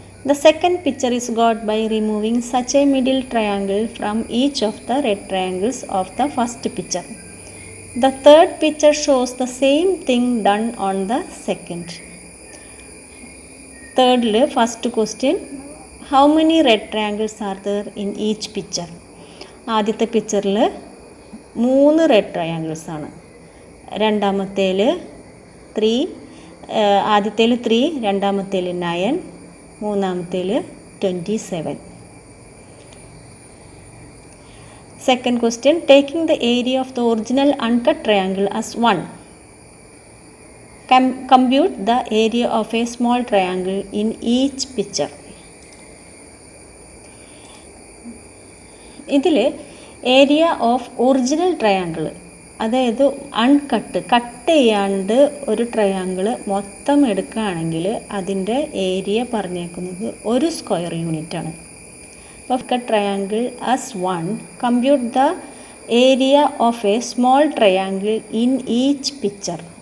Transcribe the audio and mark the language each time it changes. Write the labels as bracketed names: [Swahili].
[English] The second picture is got by removing such a middle triangle from each of the red triangles of the first picture. The third picture shows the same thing done on the second. Thirdly, first question. How many red triangles are there in each picture? [Malayalam] ആദ്യത്തെ പിക്ചറിൽ 3 red triangles ആണ്. രണ്ടാമത്തേൽ 3, ആദ്യത്തേൽ 3, രണ്ടാമത്തേൽ 9, മൂന്നാമത്തേൽ 27. [English] Second question. Taking the area of the original uncut triangle as 1. compute the area of a small triangle in each picture. [Malayalam] ഇതിൽ area of original triangle, അതായത് cut ചെയ്യാണ്ട് ഒരു triangle മൊത്തം എടുക്കുകയാണെങ്കിൽ അതിൻ്റെ ഏരിയ പറഞ്ഞേക്കുന്നത് 1 സ്ക്വയർ യൂണിറ്റാണ്. [English] അപ്പോൾ triangle as 1 compute the area of a small triangle in each picture.